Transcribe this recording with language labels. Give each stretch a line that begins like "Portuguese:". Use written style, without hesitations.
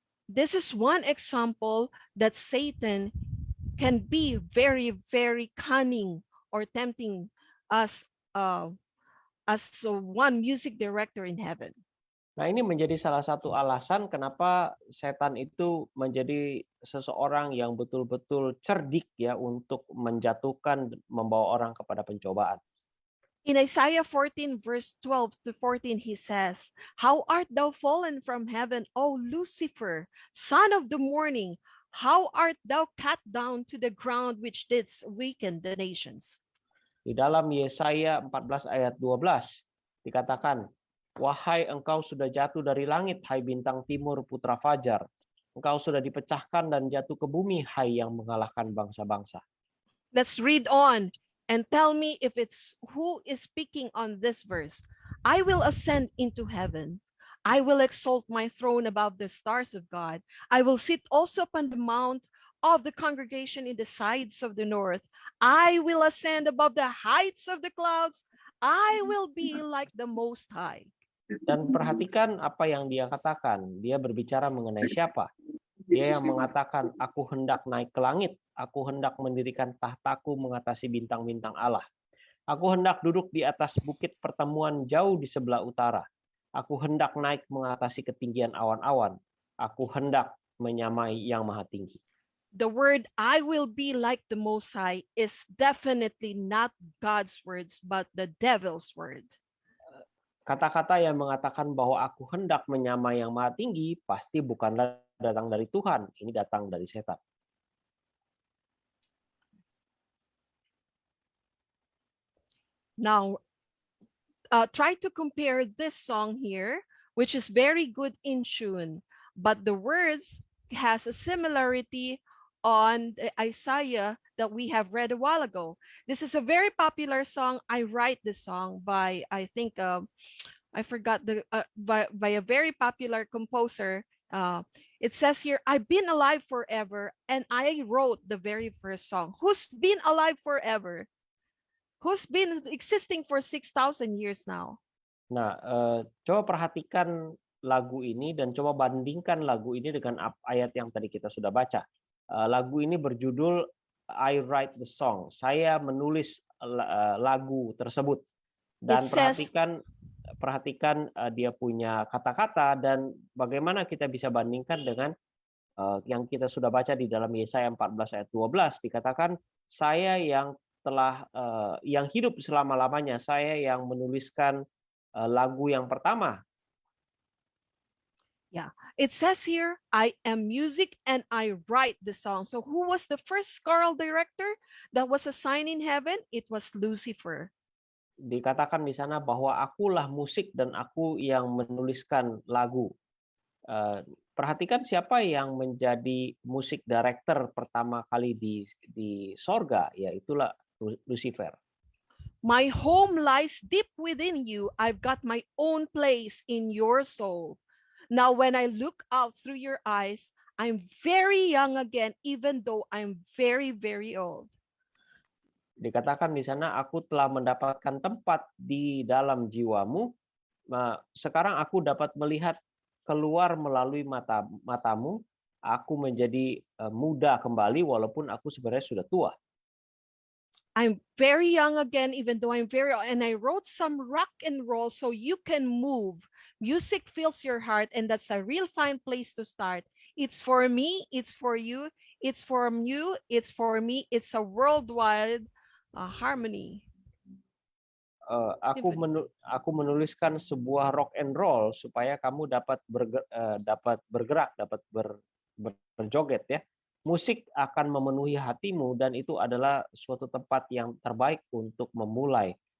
English: This is one example that Satan can be very, very cunning or tempting us as one music director in heaven.
Indonesian: Nah, ini menjadi salah satu alasan kenapa setan itu menjadi seseorang yang betul-betul cerdik ya untuk menjatuhkan, membawa orang kepada pencobaan.
English: In Isaiah 14 verse 12 to 14, he says, "How art thou fallen from heaven, O Lucifer, son of the morning? How art thou cut down to the ground, which didst weaken the nations?"
Indonesian: Di dalam Yesaya 14 ayat 12 dikatakan, "Wahai engkau sudah jatuh dari langit, hai bintang timur putra fajar. Engkau sudah dipecahkan dan jatuh ke bumi, hai yang mengalahkan bangsa-bangsa."
English: Let's read on and tell me if it's who is speaking on this verse. "I will ascend into heaven. I will exalt my throne above the stars of God. I will sit also upon the mount of the congregation in the sides of the north. I will ascend above the heights of the clouds. I will be like the Most High."
Indonesian: Dan perhatikan apa yang dia katakan. Dia berbicara mengenai siapa? Dia yang mengatakan, "Aku hendak naik ke langit. Aku hendak mendirikan tahtaku mengatasi bintang-bintang Allah. Aku hendak duduk di atas bukit pertemuan jauh di sebelah utara. Aku hendak naik mengatasi ketinggian awan-awan. Aku hendak menyamai yang maha tinggi."
English: The word "I will be like the Most High" is definitely not God's words, but the devil's word.
Indonesian: Kata-kata yang mengatakan bahwa aku hendak menyamai yang maha tinggi pasti bukanlah datang dari Tuhan. Ini datang dari setan.
English: Now, try to compare this song here, which is very good in tune, but the words has a similarity on Isaiah that we have read a while ago. This is a very popular song. I write this song by, I think, I forgot by a very popular composer. It says here, "I've been alive forever," and I wrote the very first song. Who's been alive forever? Who's been existing for 6,000 years now?
Indonesian: Nah, coba perhatikan lagu ini dan coba bandingkan lagu ini dengan ayat yang tadi kita sudah baca. Lagu ini berjudul "I Write the Song." Saya menulis lagu tersebut. Dan perhatikan dia punya kata-kata dan bagaimana kita bisa bandingkan dengan yang kita sudah baca di dalam Yesaya 14 ayat 12 dikatakan, "Saya yang telah yang hidup selama-lamanya, saya yang menuliskan lagu yang pertama."
English: Yeah, it says here, "I am music and I write the song." So who was the first choral director that was assigned in heaven? It was Lucifer.
Indonesian: Dikatakan di sana bahwa akulah musik dan aku yang menuliskan lagu. Perhatikan siapa yang menjadi musik director pertama kali di sorga, yaitulah Lucifer.
English: My home lies deep within you. I've got my own place in your soul. Now, when I look out through your eyes, I'm very young again, even though I'm very, very old.
Indonesian: Dikatakan di sana, aku telah mendapatkan tempat di dalam jiwamu. Sekarang aku dapat melihat keluar melalui matamu. Aku menjadi muda kembali walaupun aku sebenarnya sudah tua.
English: I'm very young again, even though I'm very old. And I wrote some rock and roll so you can move. Music fills your heart, and that's a real fine place to start. It's for me, it's for you, it's from you, it's for me. It's a worldwide harmony.
Indonesian: Aku menuliskan sebuah rock and roll supaya kamu dapat bergerak, dapat berjoget ya. Musik akan memenuhi hatimu dan itu adalah suatu tempat yang terbaik untuk memulai.